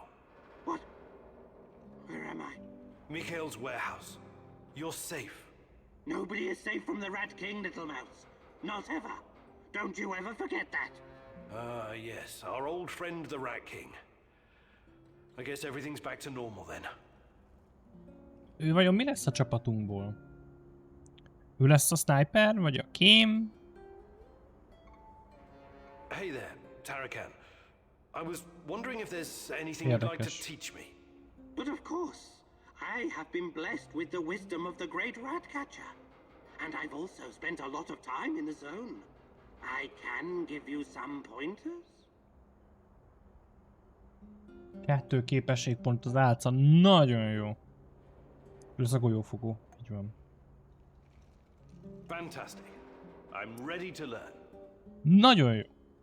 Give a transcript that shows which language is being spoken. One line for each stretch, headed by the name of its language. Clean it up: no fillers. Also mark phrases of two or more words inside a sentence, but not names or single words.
English: What? Where am I? Mikhail's warehouse. You're safe. Nobody is safe from the Rat King, little mouse. Not ever. Don't you ever forget that. Ah, yes. Our old friend, the Rat King. I guess everything's back to normal then.
Hungarian: Ő vajon mi lesz a csapatunkból? Ő lesz a sniper, vagy a kém?
English: Hey there, Tarakan. I was wondering if there's anything you'd like to
Hungarian: Érdekes.
English: teach me. But of course, I have been blessed with the wisdom of the great rat catcher. And I've also spent a lot of time in the zone. I can give you some pointers.
Hungarian: 2 képességpont az álca. Nagyon jó. Ő lesz a golyófogó. Így van.
English: Fantastic. I'm ready to learn.
Hungarian: Nagyon jó.